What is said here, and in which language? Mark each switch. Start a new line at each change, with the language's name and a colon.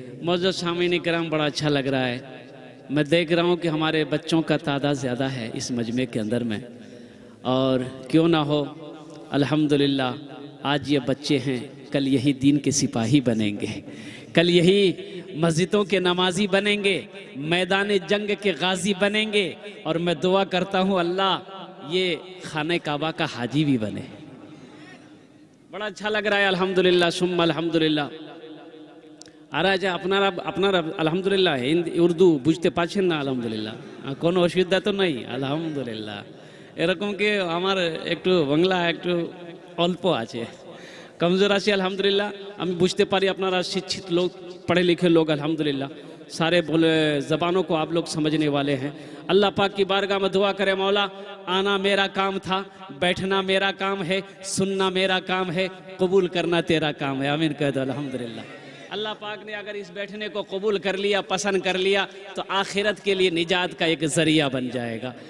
Hindi: मौजूद सामीन इकराम, बड़ा अच्छा लग रहा है। मैं देख रहा हूँ कि हमारे बच्चों का तादाद ज़्यादा है इस मजमे के अंदर में, और क्यों ना हो अल्हम्दुलिल्लाह आज ये बच्चे हैं कल यही दीन के सिपाही बनेंगे, कल यही मस्जिदों के नमाजी बनेंगे, मैदान जंग के गाजी बनेंगे। और मैं दुआ करता हूँ अल्लाह ये खाने काबा का हाजी भी बने। बड़ा अच्छा लग रहा है अल्हम्दुलिल्लाह सुम्मा अल्हम्दुलिल्लाह।
Bangla: আর আপনারা আলহামদুলিল্লাহ হিন্দি উর্দু বুঝতে পারছেন না? আলহামদুলিল্লাহ, কোনো অসুবিধা তো নেই আলহামদুলিল্লাহ। এরকম কি আমার একটু বাংলা একটু অল্প আছে, कमज़ोर আছে अल्हम्दुलिल्लाह। আমি বুঝতে পারি আপনারা
Hindi: शिक्षित लोग, पढ़े लिखे लोग अल्हम्दुलिल्लाह, सारे बोले ज़बानों को आप लोग समझने वाले हैं। अल्लाह पाक की बारगाह में दुआ करें, मौला आना मेरा काम था, बैठना मेरा काम है, सुनना मेरा काम है, कबूल करना तेरा काम है। आमीन कह दो अल्हम्दुलिल्लाह। अल्लाह पाक ने अगर इस बैठने को कबूल कर लिया, पसंद कर लिया तो आखिरत के लिए निजात का एक ज़रिया बन जाएगा।